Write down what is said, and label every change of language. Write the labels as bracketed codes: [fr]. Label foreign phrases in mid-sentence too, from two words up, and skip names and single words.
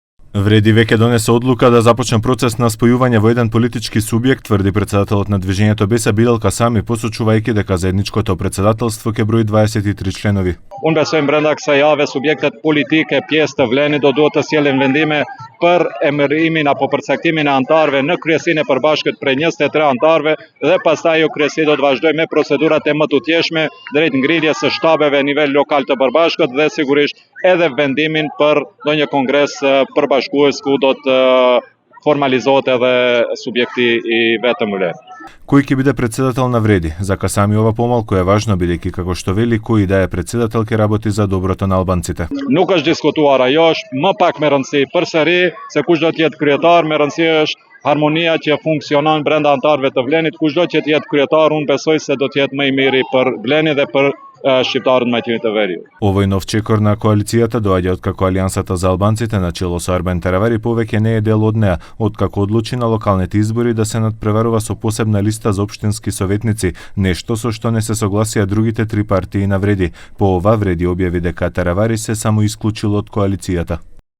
[mk] Вреди веќе донесе одлука да започне процес на спојување во еден политички субјект, тврди председателот на движењето Беса Билал Касами, посочувајќи дека заедничкото председателство ќе брои 23 членови. [sq] Unë besojmë brenda kësaj jave subjektet politike, pjesë të vlenit do duhet të sjellin vendime për emërimin apo përcaktimin e antarëve në kryesinë e përbashkët prej 23 antarëve dhe pastaj ajo kryesi do të vazhdojë me procedurat e mëtutjeshme drejt ngritjes së shtabeve nivel lokal të përbashkët dhe sigurisht edhe vendimin për ndonjë kongres përbashkues ku do të formalizohet edhe subjekti I vetëm vlerë. [mk] Кој ќе биде председател на Вреди? За Касами ова помалку е важно, бидејќи како што вели, кој да е председател ќе работи за доброто на албанците. [sq] Nuk është diskutuar ajo, është më pak me rëndësi përsëri se kush do të jetë kryetar, me rëndësi është harmonia që funksionon brenda antarëve të Vlenit, kushdo që të jetë kryetar, unë besoj se do të jetë më I miri për Vlenin dhe për shqiptarët мајчините Veriut. [mk] Овој нов чекор на коалицијата доаѓа откако Алијансата за албанците на чело со Арбен Теравари повеќе не е дел од неа, откако одлучи на локалните избори да се надпреварува со посебна листа за општински советници, нешто со што не се согласија другите три партии на Вреди. По ова Вреди објави дека Теравари се самоисклучил од коалицијата.